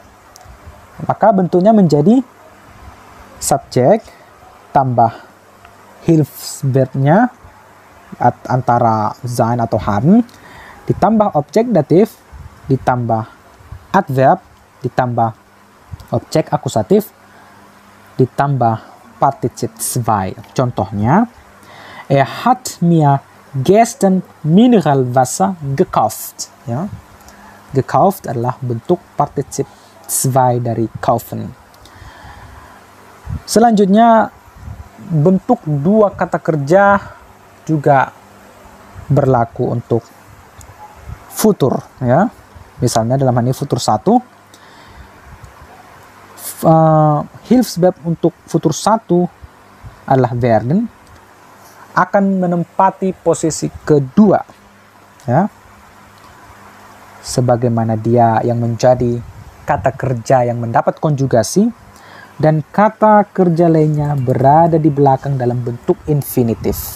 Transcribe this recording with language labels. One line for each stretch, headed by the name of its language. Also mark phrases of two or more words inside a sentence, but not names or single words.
Indonesian: Maka bentuknya menjadi subjek tambah Hilfsverbnya antara sein atau haben, ditambah objek datif, ditambah adverb, ditambah objek akusatif, ditambah
German: particip zwei. Contohnya, er hat mir gestern Mineralwasser gekauft.
Indonesian: Ya. Gekauft adalah bentuk
German: particip zwei
Indonesian: dari kaufen. Selanjutnya, bentuk dua kata kerja juga berlaku untuk futur ya. Misalnya dalam hal ini futur 1, Hilfsverb untuk futur 1 adalah werden, akan menempati posisi kedua ya, sebagaimana dia yang menjadi kata kerja yang mendapat konjugasi, dan kata kerja lainnya berada di belakang dalam bentuk infinitif.